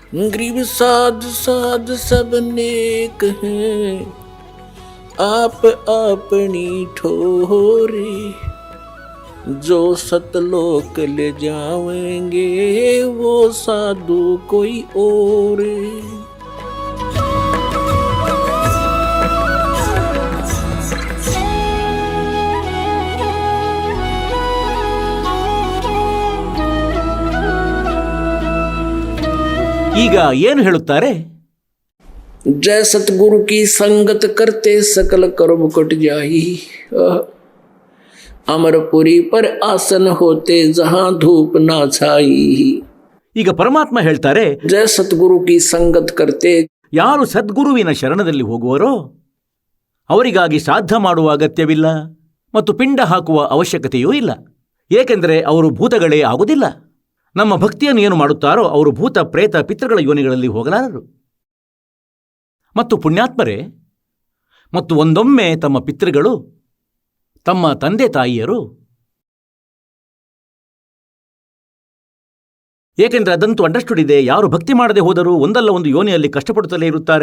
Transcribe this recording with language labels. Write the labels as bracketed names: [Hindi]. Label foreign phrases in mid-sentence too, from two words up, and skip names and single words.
[Hindi] ग्रीब साध साध सब नेक हैं, आप अपनी ठोरे, जो सतलोक ले जावेंगे वो साधु कोई और। [Kannada] ಈಗ ಏನು ಹೇಳುತ್ತಾರೆ? [Hindi] जय सतगुरु की संगत करते सकल कर्म कट जाई, अमरपुरी पर आसन होते जहां धूप ना छाई। [Kannada] ಈಗ ಪರಮಾತ್ಮ ಹೇಳ್ತಾರೆ, [Hindi] जय सतगुरु की संगत करते, [Kannada] ಯಾರು ಸದ್ಗುರುವಿನ ಶರಣದಲ್ಲಿ ಹೋಗುವರೋ ಅವರಿಗಾಗಿ ಶ್ರಾದ್ದ ಮಾಡುವ ಅಗತ್ಯವಿಲ್ಲ ಮತ್ತು ಪಿಂಡ ಹಾಕುವ ಅವಶ್ಯಕತೆಯೂ ಇಲ್ಲ, ಏಕೆಂದರೆ ಅವರು ಭೂತಗಳೇ ಆಗುವುದಿಲ್ಲ. ನಮ್ಮ ಭಕ್ತಿಯನ್ನು ಏನು ಮಾಡುತ್ತಾರೋ ಅವರು ಭೂತ ಪ್ರೇತ ಪಿತೃಗಳ ಯೋನಿಗಳಲ್ಲಿ ಹೋಗಲಾರರು. ಮತ್ತು ಪುಣ್ಯಾತ್ಮರೇ, ಮತ್ತು ಒಂದೊಮ್ಮೆ ತಮ್ಮ ಪಿತೃಗಳು, ತಮ್ಮ ತಂದೆ ತಾಯಿಯರು, ಏಕೆಂದರೆ ಅದಂತೂ ಅಂಡರ್ಸ್ಟುಡ್ ಇದೆ, ಯಾರು ಭಕ್ತಿ ಮಾಡದೆ ಹೋದರೂ ಒಂದಲ್ಲ ಒಂದು ಯೋನಿಯಲ್ಲಿ ಕಷ್ಟಪಡುತ್ತಲೇ ಇರುತ್ತಾರೆ.